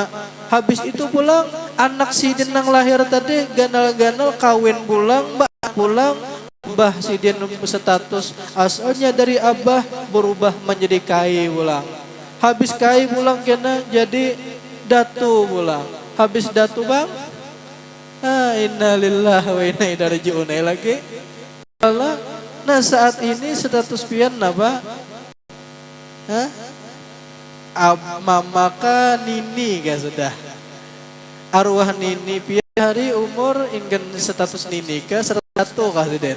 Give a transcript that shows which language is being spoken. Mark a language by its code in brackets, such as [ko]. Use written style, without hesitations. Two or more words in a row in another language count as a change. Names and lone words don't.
[bjn] Habis itu pulang anak Sidin yang lahir tadi ganal-ganal kawin pulang, pulang Abah Sidin status asalnya dari abah berubah menjadi kai pulang. Habis kai pulang kena jadi datu pulang. Habis datu bang, [ar] إنا لله وإنا إليه راجعون [bjn] lagi. Allah. Nah saat ini status pian apa? Mamaka nini kan sudah. Arwah nini pian hari umur ingin status nini ke 100 kah Den?